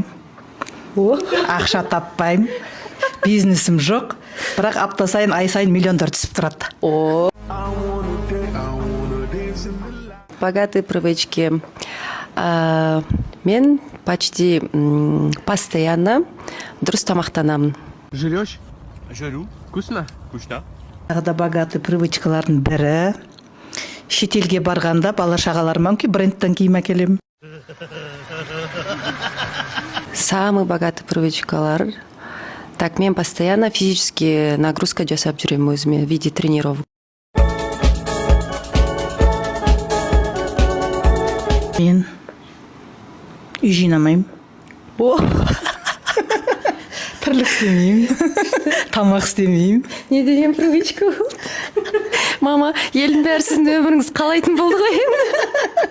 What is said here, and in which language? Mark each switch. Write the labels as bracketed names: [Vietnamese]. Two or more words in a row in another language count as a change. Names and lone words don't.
[Kazakh] Ақша таппаймын. Бизнесім жоқ. Бірақ апта сайын, ай сайын миллиондар түсіп тұрады. [Russian] Богатые привычки. [Kazakh] Мен [Russian] почти постоянно [Kazakh] дұрыс тамақтанамын. [Russian] Жрешь? Жру. Вкусно? Вкусно. [Kazakh] Тағы да [Russian] богатый привычкалардың [Kazakh] бірі. Шетелге барғанда бала шағаларыма брендтен киім әкелемін. [Russian] Самый богатый привычкалар. Так, мен постоянно физически нагрузка [Kazakh] жасап жүремін өзіме [Russian] в виде тренировок. [Kazakh] Мен үй жинамаймын. Тірлік істемеймін. Тамақ істемеймін. Не деген привычка? Мама, елдің бәрі сіздің өміріңіз қалайтын болды ғой енді.